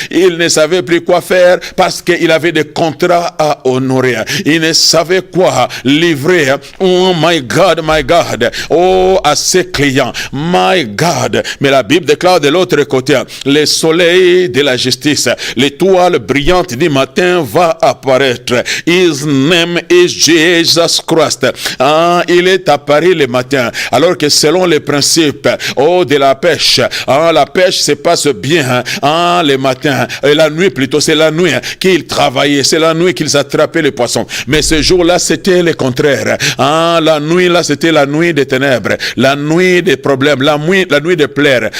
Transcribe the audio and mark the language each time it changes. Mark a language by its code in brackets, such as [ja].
[fr] Il ne savait plus quoi faire parce qu'il avait des contrats à honorer. Il ne savait quoi livrer. [en] Oh my God. [fr] À ses clients. [en] My God. [fr] Mais la Bible déclare de l'autre côté, le soleil de la justice, l'étoile brillante du matin va apparaître. [en] His name is Jesus Christ. [fr] Il est apparu le matin. Alors que selon les principes de la pêche, la pêche se passe bien le matin. Et la nuit plutôt, c'est la nuit qu'ils travaillaient. C'est la nuit qu'ils attrapaient les poissons. Mais ce jour-là, c'était le contraire. La nuit là, c'était la nuit des ténèbres, la nuit des problèmes, la nuit des pleurs.